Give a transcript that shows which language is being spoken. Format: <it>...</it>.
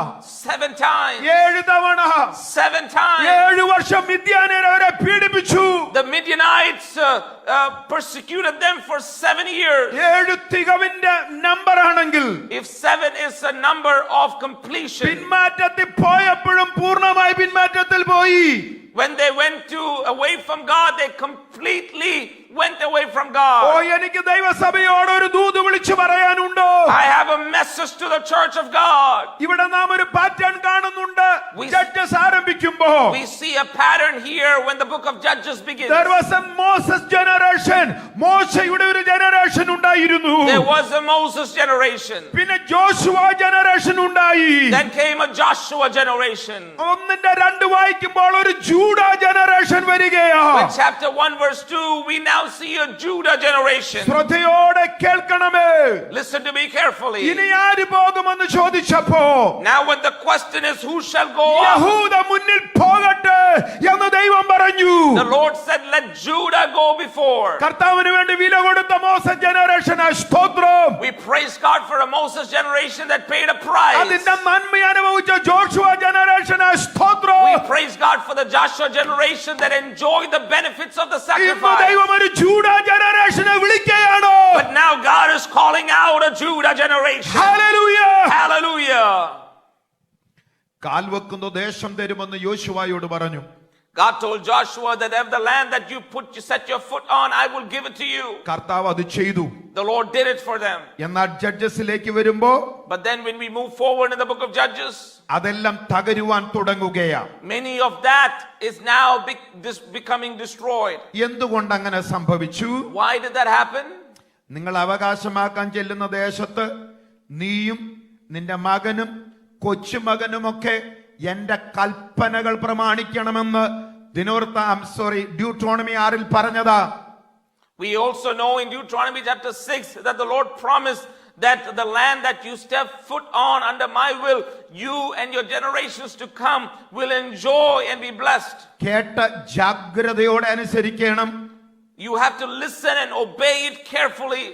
<en>7 times.</en> <ml>7 തവണ,</ml> <en>7 times.</en> <ml>7 വർഷം മിദ്യാന്യരെ അവരെ പീഡിപ്പിച്ചു.</ml> <en>The Midianites persecuted them for 7 years.</en> <ml>7 തികവിന്റെ number ആണെങ്കിൽ,</ml> <en>If 7 is a number of completion,</en> <ml>പിന്മാറ്റത്തിൽ പോയപ്പോഴും പൂർണ്ണമായി പിന്മാറ്റത്തിൽ പോയി.</ml> <en>when they went away from God, they completely went away from oh, God.</en> <ml>എനിക്ക് ദൈവസഭയോട് ഒരു ദൂത് വിളിച്ചു പറയാനുണ്ടോ?</ml> <en>I have a message to the church of God.</en> <ml>ഇവിടെ നാം ഒരു പാറ്റേൺ കാണുന്നുണ്ട്. Judges ആരംഭിക്കുമ്പോ</ml> <en>We see a pattern here when the book of Judges begins. there was a Moses generation.</en> <ml>മോശയുടെ ഒരു ജനറേഷൻ ഉണ്ടായിരുന്നു.</ml> <en>There was a Moses generation.</en> <ml>പിന്നെ Joshua generation ഉണ്ടായി.</ml> <en>Then came a Joshua generation.</en> <ml>1-2 വായിക്കുമ്പോൾ ഒരു ജൂഡ generation വരികയാ.</ml> <en>With chapter 1 verse 2, we now see a Judah generation.</en> <ml>ശ്രദ്ധയോടെ കേൾക്കണമേ.</ml> <en>Listen to me carefully.</en> <ml>ഇനി ആര് പോകുമെന്ന് ചോദിച്ചപ്പോ,</ml> <en>Now when the question is who shall go up,</en> <ml>യഹൂദ മുന്നിൽ പോകട്ടെ എന്ന് ദൈവം പറഞ്ഞു.</ml> <en>the Lord said, let Judah go before.</en> <ml>കർത്താവിന് വേണ്ടി വില കൊടുത്ത മോശ ജനറേഷൻ സ്തോത്രം.</ml> <en>We praise God for a Moses generation that paid a price.</en> <ml>അതിന്റെ നന്മ അനുഭവിച്ച ജോഷുവ ജനറേഷൻ സ്തോത്രം.</ml> <en>We praise God for the Joshua generation that enjoyed the benefits of the</en> <ml>ഇന്ന്</ml> <en>sacrifice.</en> <ml>ദൈവം ഒരു ജൂഡ ജനറേഷനെ വിളിക്കുകയാണോ?</ml> <en>But now God is calling out a Judah generation.</en> <ml>Hallelujah.</ml> <en>Hallelujah.</en> <ml>കാൽവെക്കുന്ന ദേശം തരുമെന്ന് യോശുവയോട് പറഞ്ഞു.</ml> <en>God told Joshua that of the land that you set your foot on, I will give it to you.</en> <ml>കർത്താവ് അത് ചെയ്തു.</ml> <en>The Lord did it for them.</en> <ml>എന്നാൽ ജഡ്ജസിലേക്ക് വരുമ്പോ</ml> <en>But then when we move forward in the book of Judges,</en> <ml>അതെല്ലാം തകരുവാൻ തുടങ്ങുകയാ.</ml> <en>many of that is now becoming destroyed.</en> <ml>എന്തുകൊണ്ട് അങ്ങനെ സംഭവിച്ചു?</ml> <en>Why did that happen?</en> <ml>നിങ്ങൾ അവകാശമാക്കാൻ ചെല്ലുന്ന ദേശത്ത് നീയും നിന്റെ മകനും കൊച്ചുമകനുമൊക്കെ എന്റെ കൽപ്പനകൾ പ്രമാണിക്കണമെന്ന് ഡ്യൂട്രോണമി 6 പറഞ്ഞതാ.</ml> <en>We also know in Deuteronomy chapter 6 that the Lord promised that the land that you step foot on under my will, you and your generations to come will enjoy and be blessed.</en> <ml>കേട്ട ജാഗ്രതയോടെ അനുസരിക്കണം.</ml> <en>You have to listen and obey it carefully.</en>